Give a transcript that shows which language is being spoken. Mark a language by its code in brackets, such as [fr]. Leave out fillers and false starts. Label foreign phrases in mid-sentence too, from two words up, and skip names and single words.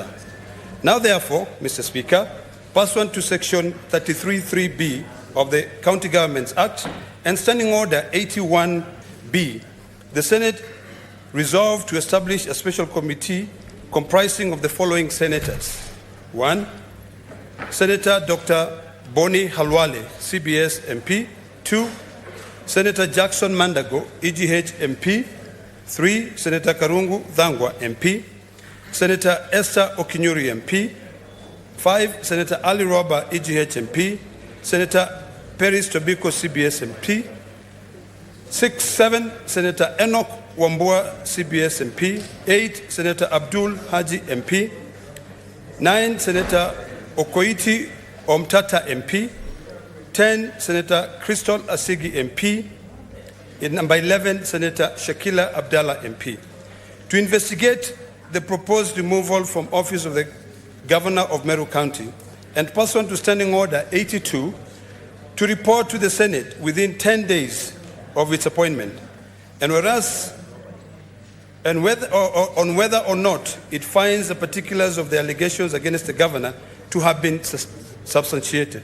[en] Now, therefore, Mr. Speaker, pursuant to Section 33(3)(b) of the County Governments Act and Standing Order 81(b), the Senate resolved to establish a special committee comprising of the following senators. 1. Senator Dr. Boni Halwale, CBS MP. 2. Senator Jackson Mandago, EGH MP. 3. Senator Karungu Dhangwa, MP. Senator Esther Okinyuri, MP. 5. Senator Ali Roba, EGH MP. Senator Peris Tobiko, CBS MP. 7, Senator Enoch Wambua, CBS MP. 8, Senator Abdul Haji MP. 9, Senator Okoiti Omtata MP. 10, Senator Crystal Asigi MP. In number 11, Senator Shakila Abdallah MP. To investigate the proposed removal from office of the Governor of Meru County and pursuant to Standing Order 82, to report to the Senate within 10 days of its appointment, and whether or not it finds the particulars of the allegations against the Governor to have been substantiated.